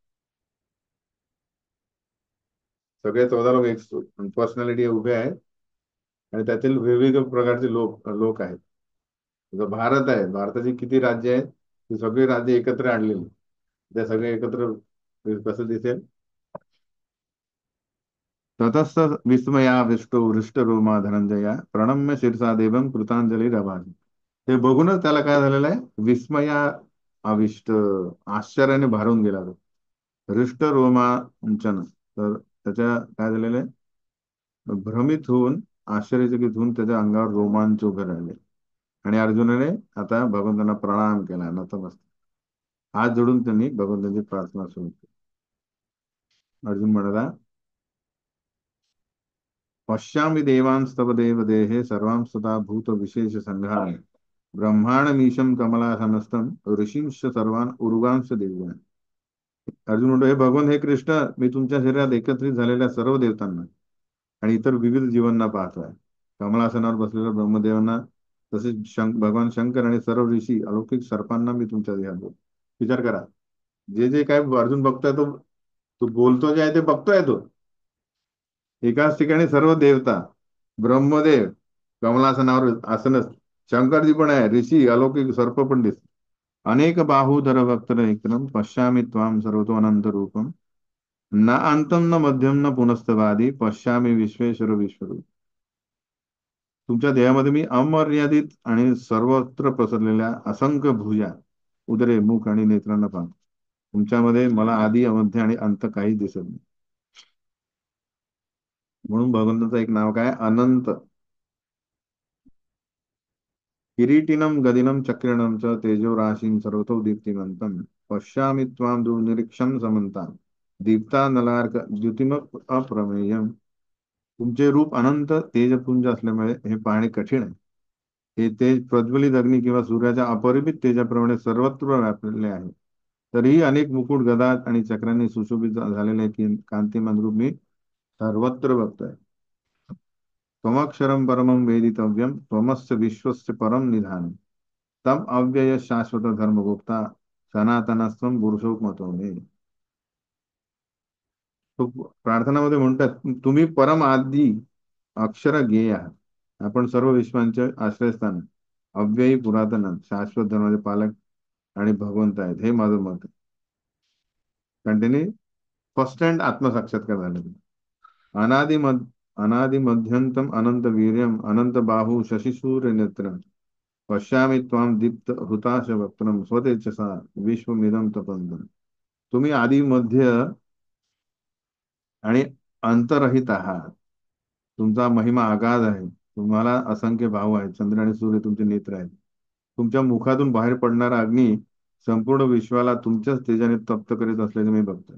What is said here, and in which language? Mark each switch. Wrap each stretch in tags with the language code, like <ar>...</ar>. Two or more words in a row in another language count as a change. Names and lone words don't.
<mr>सगळे 14 लोक एक पर्सनॅलिटी उभे आहेत आणि त्यातील विविध प्रकारचे लोक लोक आहेत. जसं भारत आहे, भारताची किती राज्य आहेत? ती सगळी राज्य एकत्र आणलेली. त्या सगळे एकत्र कसं दिसेल?</mr> <sa>ततस्त विस्मयाविष्टो हृष्टरोमा धनंजया प्रणम्य शिरसा देवम कृतांजली रभासी.</sa> <mr>ते बघूनच त्याला काय झालेलं आहे?</mr> <sa>विस्मया आविष्ट,</sa> <mr>आश्चर्याने भारून गेला तो. हृष्ट रोमांचन, तर त्याच्या काय झालेलं आहे? भ्रमित होऊन, आश्चर्यचकित होऊन त्याच्या अंगावर रोमांच उभे राहिले. आणि अर्जुनाने आता भगवंतांना प्रणाम केला नतमस्तक. हात जोडून त्यांनी भगवंतांची प्रार्थना सुरू केली. अर्जुन म्हणाला,</mr> <sa>पश्यामि देवांस्तव देव देहे सर्वांस्तथा भूत विशेष संघान ब्रह्मांडमीशं कमलासनस्थं ऋषींश सर्वान उर्वांश देवान.</sa> <mr>अर्जुन म्हणतो, हे भगवान, हे कृष्ण, मी तुमच्या शरीरात एकत्रित झालेल्या सर्व देवतांना आणि इतर विविध जीवांना पाहतोय. कमलासनावर बसलेल्या ब्रह्मदेवांना, तसेच भगवान शंकर आणि सर्व ऋषी अलौकिक सर्पांना मी तुमच्या देहात बघतो. विचार करा, जे जे काय अर्जुन बघतोय, तो तो बोलतो जे आहे ते बघतोय तो. एकाच ठिकाणी सर्व देवता, ब्रह्मदेव कमलासनावर आसनच, शंकरजी पण आहे, ऋषी अलौकिक सर्प पण दिसत.</mr> <sa>अनेक बाहुधर भक्तर एकदम पश्यामि त्वाम सर्वतो अनंत रूपम न अंतम न मध्यम न पुनस्तवादी पश्यामि विश्वेश्वर विश्वरूप.</sa> <mr>तुमच्या देहामध्ये मी अमर्यादित आणि सर्वत्र पसरलेल्या असंख्य भुजा, उदरे, मुख आणि नेत्रांना पाहतो. तुमच्यामध्ये मला आदी मध्य आणि अंत काहीच दिसत नाही. म्हणून भगवंताचं एक नाव काय? अनंत.</mr> <sa>किरीटिनं गदिनं चक्रिणं च तेजो राशिं सर्वतो दीप्तिमन्तं पश्यामि त्वां दुर्निरीक्षं समन्तात् दीप्तानलार्क द्युतिमत् अप्रमेयम्.</sa> <mr>तुमचे रूप अनंत तेजपुंज असल्यामुळे हे पाहणे कठीण आहे. हे तेज प्रज्वलित अग्नी किंवा सूर्याच्या अपरिमित तेजाप्रमाणे सर्वत्र व्यापलेले आहे. तरीही अनेक मुकुट, गदा आणि चक्रांनी सुशोभित झालेले की कांतिमान रूप मी सर्वत्र बघतोय.</mr> <sa>त्वमक्षरं परमं वेदितव्यं त्वमस्य विश्वस्य परम निधानम् तम अव्यय शाश्वत धर्मगुप्ता सनातनस्त्वं पुरुषोत्तमतो मे.</sa> <mr>तो प्रार्थनामध्ये म्हणतात, तुम्ही परम आदी अक्षर गेय आहात. आपण सर्व विश्वांचे आश्रयस्थान, अव्ययी पुरातन शाश्वत धर्माचे पालक आणि भगवंत आहेत, हे माझं मत आहे. कारण त्यांनी</mr> <en>first hand</en> <mr>आत्मसाक्षात्कार झाले.</mr> <sa>अनादि मध अनादि मध्यंतम अनंत वीर्यम अनंत बाहू शशिसूर्य नेत्रम पश्यामि त्वां दीप्त हुताश वक्त्रम स्वतेजसा विश्वमिदं तपंतम.</sa> <mr>तुम्ही आदि मध्य आणि अंतरहित आहात. तुमचा महिमा अगाध आहे. तुम्हाला असंख्य भाव आहेत. चंद्र आणि सूर्य तुमचे नेत्र आहेत. तुमच्या मुखातून बाहेर पडणारा अग्नी संपूर्ण विश्वाला तुमच्याच तेजाने तप्त करीत असल्याचे मी बघतोय.</mr>